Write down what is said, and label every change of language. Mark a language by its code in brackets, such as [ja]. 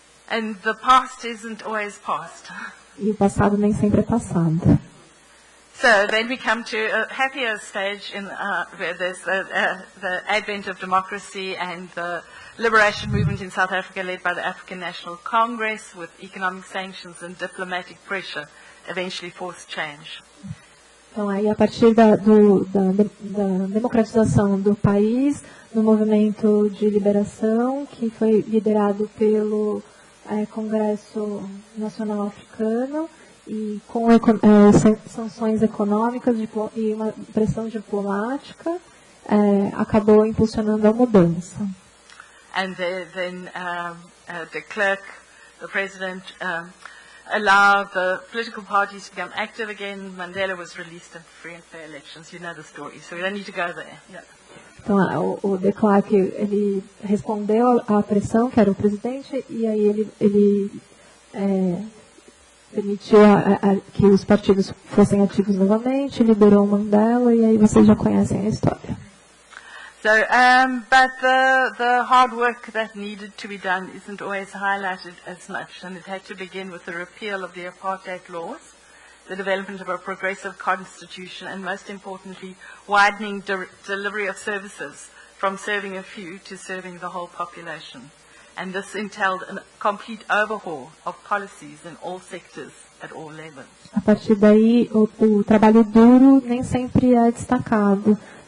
[en] And the past isn't always past. [pt] E o passado nem sempre é passado. [en] So then we come to a happier stage in where there's the advent of democracy and the liberation movement in South Africa led by the African National Congress, with economic sanctions and diplomatic pressure eventually forced change. [pt] Então, aí, a partir da democratização do país, no movimento de liberação, que foi liderado pelo Congresso Nacional Africano, e com sanções econômicas e uma pressão diplomática, acabou impulsionando a mudança. [en] And then de Klerk, the president, allowed the political parties to become active again. Mandela was released in free and fair elections. You know the story, so we don't need to go there. Yeah. [pt] Então, o de Klerk, ele respondeu à pressão, que era o presidente, e aí ele permitiu que os partidos fossem ativos novamente, liberou Mandela, e aí vocês já conhecem a história. [en] So, but the hard work that needed to be done isn't always highlighted as much, and it had to begin with the repeal of the apartheid laws, the development of a progressive constitution, and most importantly, widening delivery of services from serving a few to serving the whole population. And this entailed a complete overhaul of policies in all sectors at all levels. [pt] A partir daí, o trabalho duro nem sempre é destacado.